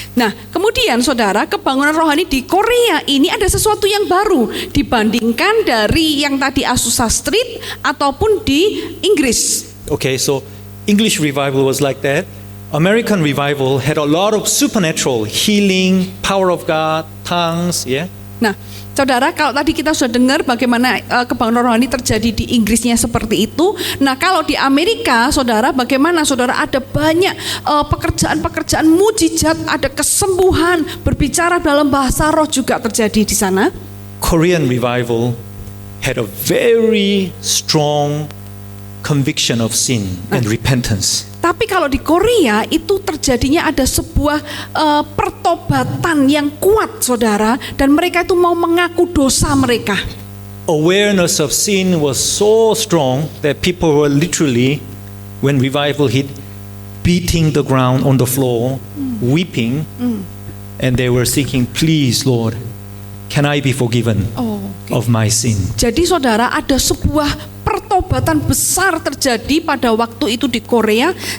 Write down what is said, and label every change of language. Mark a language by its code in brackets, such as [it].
[id] Nah, kemudian saudara, kebangunan rohani di Korea ini ada sesuatu yang baru dibandingkan dari yang tadi Azusa Street ataupun di Inggris. [en] Okay, so English revival was like that. American revival had a lot of supernatural healing, power of God, tongues, yeah. [id] Nah, saudara, kalau tadi kita sudah dengar bagaimana kebangunan rohani terjadi di Inggrisnya seperti itu. Nah, kalau di Amerika, saudara, bagaimana, saudara, ada banyak pekerjaan-pekerjaan mujizat, ada kesembuhan, berbicara dalam bahasa roh juga terjadi di sana. [en] Korean revival had a very strong conviction of sin and repentance. [id] Tapi kalau di Korea itu terjadinya ada sebuah pertobatan yang kuat, saudara, dan mereka itu mau mengaku dosa mereka. [en] Awareness of sin was so strong that people were literally, when revival hit, beating the ground on the floor, weeping, and they were seeking, please Lord, can I be forgiven of my sin? [id] Jadi saudara, ada sebuah pertobatan besar terjadi pada waktu itu di Korea.